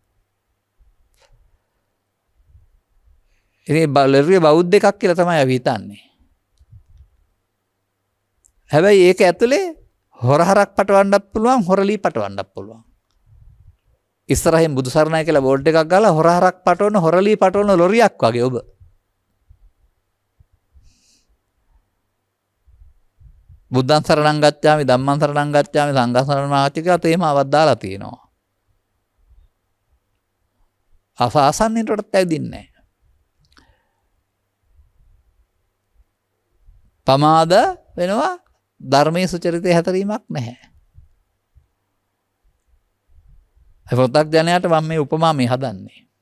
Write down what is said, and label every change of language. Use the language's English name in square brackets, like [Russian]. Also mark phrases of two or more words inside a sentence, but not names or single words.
[Sinhala] ඉතින් ලොරිය බෞද්ධ එකක් කියලා තමයි අපි හිතන්නේ. හැබැයි ඒක ඇතුලේ හොරහරක් පටවන්නත් පුළුවන්, හොරලී පටවන්නත් පුළුවන්. ඉස්සරහින් බුදු සරණයි කියලා බෝඩ් එකක් ගාලා හොරහරක් පටවන, හොරලී පටවන ලොරියක් වගේ ඔබ. [Pali] බුද්ධං සරණං ගච්ඡාමි, ධම්මං සරණං ගච්ඡාමි, සංඝං සරණං ගච්ඡාමි කියලා තේමාවක් දාලා තියෙනවා. [Sinhala] ආසන්නේටත් ඇවිදින්නේ නැහැ. පමාද වෙනවා, ධර්මයේ සුචරිතය හැතරීමක් නැහැ. පෘථග්ජනයාට මම මේ උපමා මේ හදන්නේ.